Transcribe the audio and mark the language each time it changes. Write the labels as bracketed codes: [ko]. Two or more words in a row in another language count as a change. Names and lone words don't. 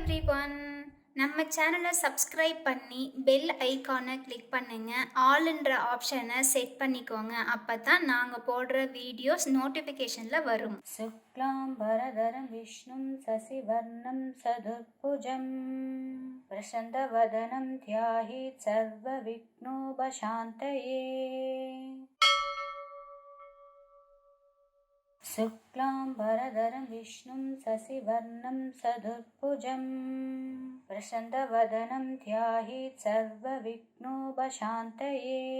[ta] எவ்ரிவன். நம்ம சேனலை சப்ஸ்கிரைப் பண்ணி பெல் ஐகானை கிளிக் பண்ணுங்க. ஆல்ன்ற ஆப்ஷனை செட் பண்ணிக்கோங்க. அப்பதான் நாங்க போடுற வீடியோஸ் நோட்டிஃபிகேஷன்ல வரும். [sa] शुक्लाम्बरधरं विष्णुं शशिवर्णं चतुर्भुजं प्रसन्नवदनं ध्यायेत् सर्वविघ्नोपशान्तये। शुक्लाम्बरधरं विष्णुं शशिवर्णं चतुर्भुजं प्रसन्नवदनं ध्यायेत् सर्वविघ्नोपशान्तये।